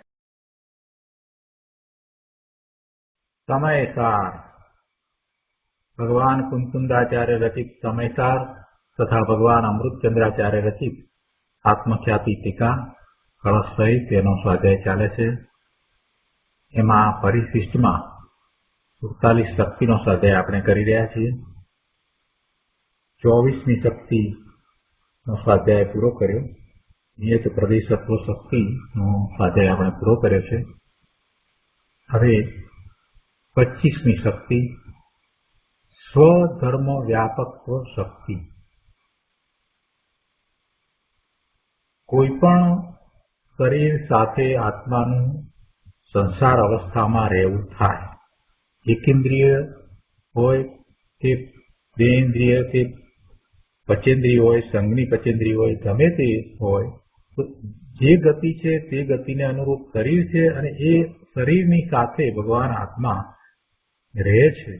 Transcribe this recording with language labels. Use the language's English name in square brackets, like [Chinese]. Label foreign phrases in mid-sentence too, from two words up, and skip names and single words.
[Gujarati] સમયસાર ભગવાન કુંકુંદાચાર્ય રચિત સમયસાર તથા ભગવાન અમૃતચંદ્રાચાર્ય રચિત આત્મખ્યાતિ ટીકા કલશ સહિત તેનો સ્વાધ્યાય ચાલે છે। એમાં પરિશિષ્ટમાં 47 શક્તિનો સ્વાધ્યાય આપણે કરી રહ્યા છીએ। 24મી શક્તિનો સ્વાધ્યાય પૂરો કર્યો। નિયત પ્રદેશત્વ શક્તિનો સ્વાધ્યાય આપણે પૂરો કર્યો છે। હવે 25મી શક્તિ સ્વધર્મ વ્યાપકત્વ શક્તિ। કોઈપણ શરીર સાથે આત્માનું સંસાર અવસ્થામાં રહેવું થાય। એકેન્દ્રિય હોય કે દેહેન્દ્રિય કે પચેન્દ્રિય હોય, સંઘની પચેન્દ્રિય હોય, ગમે તે હોય, તો જે ગતિ છે તે ગતિને અનુરૂપ શરીર છે અને એ શરીરની સાથે ભગવાન આત્મા રહે છે।